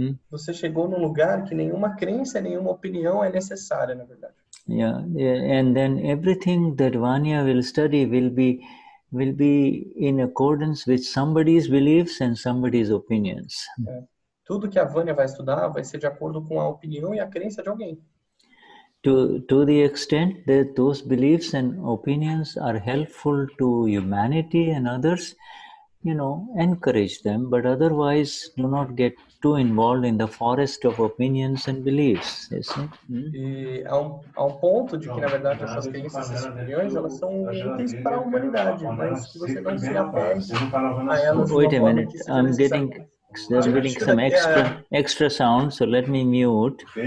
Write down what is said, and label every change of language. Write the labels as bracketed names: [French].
[Portuguese] Você chegou num lugar que nenhuma crença, nenhuma opinião é necessária, na verdade. [English] Yeah, and then everything that Vanya will study will be in accordance with somebody's beliefs and somebody's opinions. [Portuguese] Tudo que a Vânia vai estudar vai ser de acordo com a opinião e a crença de alguém. [English] To the extent that those beliefs and opinions are helpful to humanity and others, encourage them, but otherwise do not get too involved in the forest of opinions and beliefs. You see? [Portuguese] E há um ponto de que, na verdade, essas crenças e essas opiniões, elas são úteis para a humanidade, mas que você não se apegue a elas. [English] Wait a minute, I'm getting some extra sound, so let me mute.